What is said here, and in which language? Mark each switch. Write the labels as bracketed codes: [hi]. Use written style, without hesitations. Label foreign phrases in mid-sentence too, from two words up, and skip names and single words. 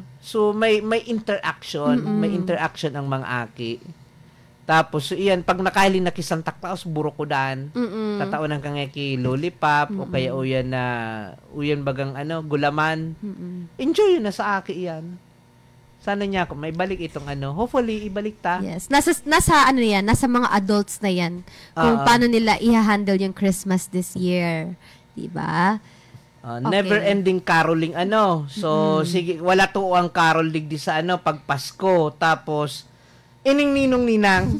[bik] So may interaction, may interaction ang mga aki. Tapos so iyan pag nakahiling na ki Santa Claus burokodan. Tataunan ka nga ki lollipop o kaya uyan bagang gulaman. Enjoy yun na sa aki iyan. Sana niya ako may balik itong hopefully ibalik ta. Yes. [tl] Nasa yan, nasa mga adults na yan. Kung paano nila i-handle yung [en] Christmas this year. [tl] Diba? [en] Never ending caroling [bik] So sige, wala to ang carol digdi sa pag Pasko. Tapos ining ninong-ninang.